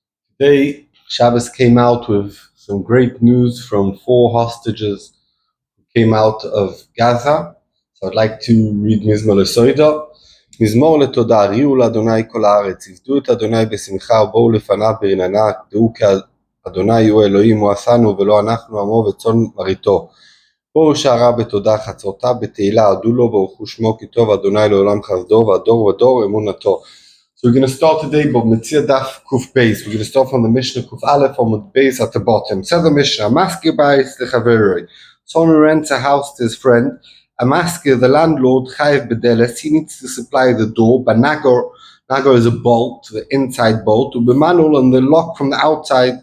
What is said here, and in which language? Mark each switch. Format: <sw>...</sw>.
<en>Today, Shabbos came out with some great news from 4 hostages who came out of Gaza. So I'd like to read Mizmor Lesoida.</en> <he>מזמור לתודה, הריעו לאדוני כל הארץ, עבדו את אדוני בשמחה ובואו לפניו ברננה, דעו כי אדוני הוא אלוהים, הוא עשנו ולא אנחנו עמו וצאן מרעיתו. בואו שערה בתודה, חצרותיו בתהילה, עדו לו ברכו שמו כי טוב אדוני לעולם חסדו והדור ודור אמונתו.</he> <en>So we're going to start today by Mציעא Daf Kuf Beis. We're going to start from the Mishnah Kuf Aleph on the base at the bottom. Says the Mishnah,</en> <he>Amaskir Bais Lechaveroi.</he> <en>Someone who rents a house to his friend, Amaskir, the landlord, Chayev Bedeles, he needs to supply the door, but Nagor is a bolt, the inside bolt, Ubemanul, and the lock from the outside.</en>